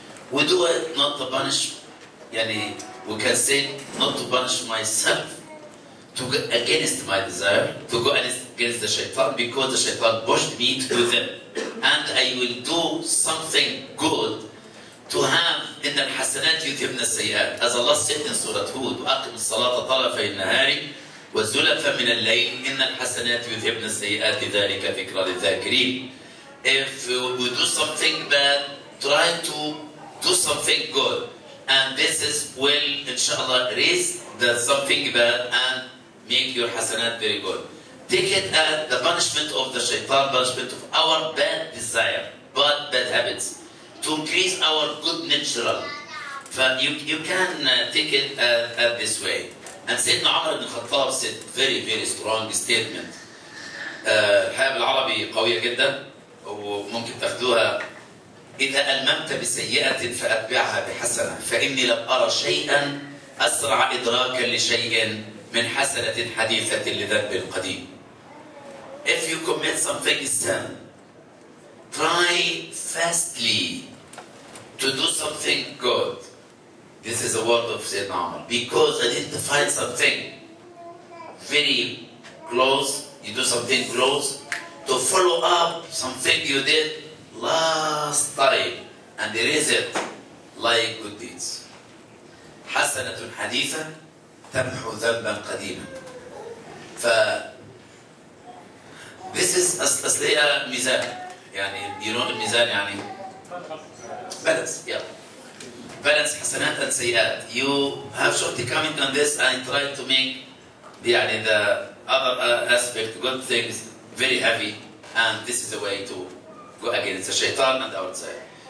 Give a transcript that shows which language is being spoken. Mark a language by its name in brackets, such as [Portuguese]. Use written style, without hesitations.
[English] We do it not to punish, yani we can say not to punish myself, to go against my desire, to go against the shaitan, because the shaitan pushed me to do them. And I will do something good to have in [Arabic] الحسنات يذهبن السيئات. [English] As Allah said in Surah Hud, [Arabic] وأقم الصلاة طرفي النهار وزلفا من الليل إن الحسنات يذهبن السيئات ذلك ذكرى للذاكرين. [English] If we do something bad, try to do something good. And this is will, inshallah, erase the something bad and make your hasanat very good. Take it as the punishment of the shaitan, punishment of our bad desire, bad habits, to increase our good natural. You can take it this way. And Sayyidina Umar ibn Khattab said very strong statement. [Arabic] الحياة بالعربي قوية جدا وممكن تاخدوها. إذا ألممت بسيئة فأتبعها بحسنة فإني لم أرى شيئا أسرع إدراكا لشيء من حسنة حديثة لذنب قديم. [English] If you commit something sin, try fastly to do something good. This is a word of Sayyidina Umar. Because identify something very close, you do something close, to follow up something you did last time and erase it like good deeds. [Arabic] حسنة حديثة تمحو ذنبا قديما. [English] This is [Arabic] أصلية ميزان. يعني [English] you know [Arabic] الميزان يعني [English] balance. Yeah. Balance حسنات and سيئات. You have shortcoming on this and try to make يعني the other aspect, good things, very heavy, and this is the way to go against the shaitan and outside.